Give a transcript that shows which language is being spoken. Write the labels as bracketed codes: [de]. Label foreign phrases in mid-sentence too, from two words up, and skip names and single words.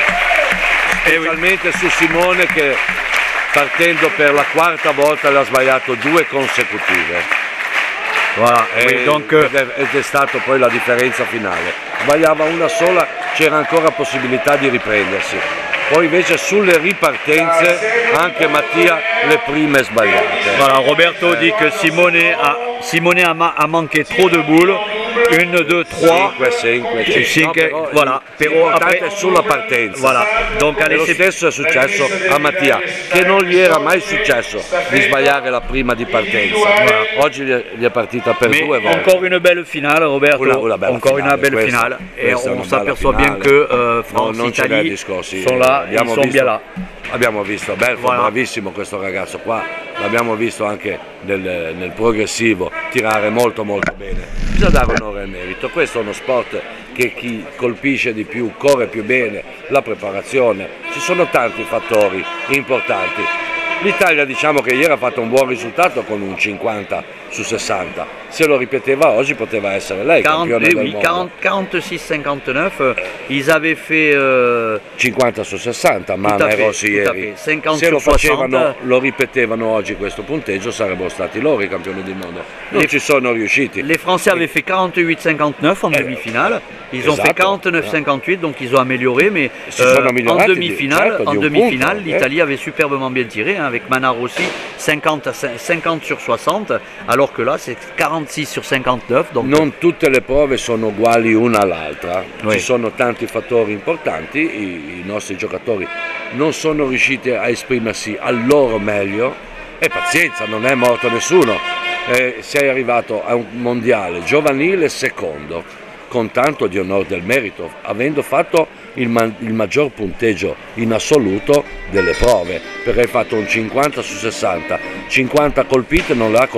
[it] Specialmente su Simone che partendo per la quarta volta l'ha sbagliato due consecutive. Voilà, ed è stato poi la differenza finale. Sbagliava una sola, c'era ancora possibilità di riprendersi. Poi invece sulle ripartenze anche Mattia le prime sbagliate. [fr] Voilà, Roberto dit que Simone a manqué trop de boules. 1, 2, 3, 5, voilà, [it] però l'importante è sulla partenza. [fr] Voilà. Donc, [it] lo stesso è successo a Mattia, che non gli era mai successo di sbagliare la prima di partenza. Voilà. Oggi gli è partita per due volte. [fr] Encore une belle finale, Roberto. Una belle finale. Et on s'aperçoit bien que France et Italie sont là, ils sont bien là. [it] Abbiamo visto Belfort, bravissimo questo ragazzo qua, l'abbiamo visto anche nel progressivo tirare molto bene. Bisogna dare onore al merito, questo è uno sport che chi colpisce di più corre più bene, la preparazione, ci sono tanti fattori importanti. L'Italia diciamo che ieri ha fatto un buon risultato con un 50 su 60, se lo ripeteva oggi poteva essere lei campione del mondo. [fr] 46-59, ils avaient fait [it] 50 su 60, Mana e Rossi ieri. Se lo facevano, lo ripetevano oggi questo punteggio sarebbero stati loro i campioni del mondo. Non ci sono riusciti. [fr] Les Français avaient fait 48-59 en demi-finale, ils ont fait 49-58, donc ils ont amélioré, mais en demi-finale, l'Italie avait superbement bien tiré, hein, avec Mana Rossi 50 sur 60, alors que là c'est 46 sur 59. Donc... [it] Non tutte le prove sono uguali una all'altra, ci sono tanti fattori importanti, i nostri giocatori non sono riusciti a esprimersi al loro meglio e pazienza, non è morto nessuno, sei arrivato a un mondiale giovanile secondo, con tanto di onore del merito, avendo fatto il maggior punteggio in assoluto delle prove, perché hai fatto un 50 su 60, 50 colpite, non